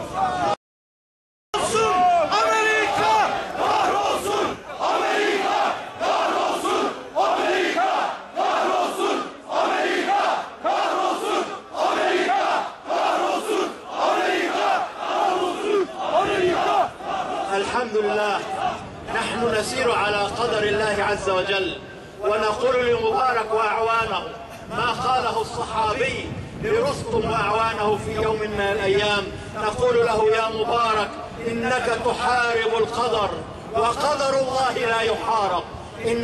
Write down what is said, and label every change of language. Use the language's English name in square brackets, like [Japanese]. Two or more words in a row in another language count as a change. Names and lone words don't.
[Turkish] Amerika! Kahrolsun! Amerika! Kahrolsun! Amerika! Kahrolsun! Amerika! Kahrolsun! Amerika! Kahrolsun! Amerika! Kahrolsun! Amerika! [Arabic] الحمد لله، نحن نسير على قدر الله عز وجل، ونقول لمبارك وأعوانه ما قاله الصحابي لرستم وأعوانه في يوم من الأيام. نقول له يا مبارك إنك تحارب القدر، وقدر الله لا يحارب.